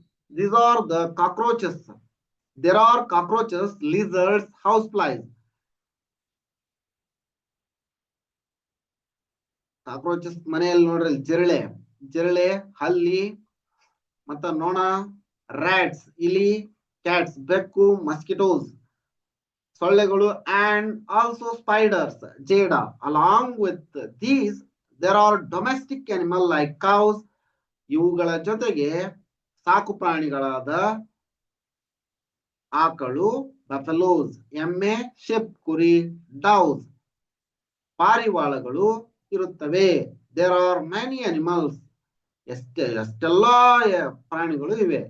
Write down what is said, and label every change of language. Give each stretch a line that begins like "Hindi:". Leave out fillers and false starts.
English: These are the cockroaches. There are cockroaches, lizards, houseflies.
Kannada: Cockroaches ಮನೆಯಲ್ಲಿ ನೋಡ್ರಿ, ಜಿರಳೆ, ಹಲ್ಲಿ, ಮತ್ತ ನೊಣ, ರ್ಯಾಟ್ಸ್, ಇಲಿ, ಕ್ಯಾಟ್ಸ್, ಬೆಕ್ಕು, ಮಸ್ಕಿಟೋಸ್, ಸೊಳ್ಳೆಗಳು,
English: and also spiders,
Kannada: ಜೇಡ.
English: Along with these, there are domestic animal like cows.
Kannada: ಇವುಗಳ ಜೊತೆಗೆ ಸಾಕು ಪ್ರಾಣಿಗಳಾದ ಆಕಳು, ಬಫೆಲೋಸ್, ಎಮ್ಮೆ, ಶೆಪ್, ಕುರಿ, ಡೌಸ್, ಪಾರಿವಾಳಗಳು ಇರುತ್ತವೆ.
English: There are many animals.
Kannada: ಎಷ್ಟೆಲ್ಲಾ ಪ್ರಾಣಿಗಳು ಇವೆ.